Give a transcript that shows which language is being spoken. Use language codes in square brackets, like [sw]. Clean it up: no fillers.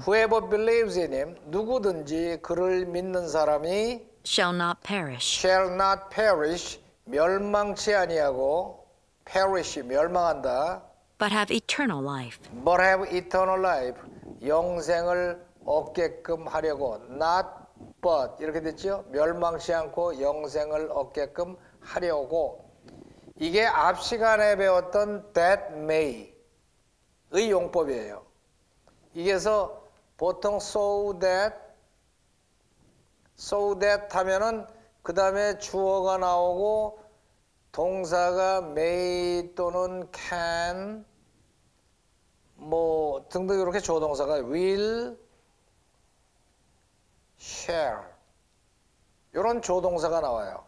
[en] whoever believes in him [ko] 누구든지 그를 믿는 사람이 [en] shall not perish, [ko] 멸망치 아니하고 perish 멸망한다. [en] but have eternal life. But have eternal life [ko] 영생을 얻게끔 하려고 [en] not but [ko] 이렇게 됐죠? 멸망치 않고 영생을 얻게끔 하려고. 이게 앞 시간에 배웠던 that may의 용법이에요. 이게서 보통 so that 하면은 그 다음에 주어가 나오고 동사가 may 또는 can 뭐 등등 이렇게 조동사가 will, share 이런 조동사가 나와요.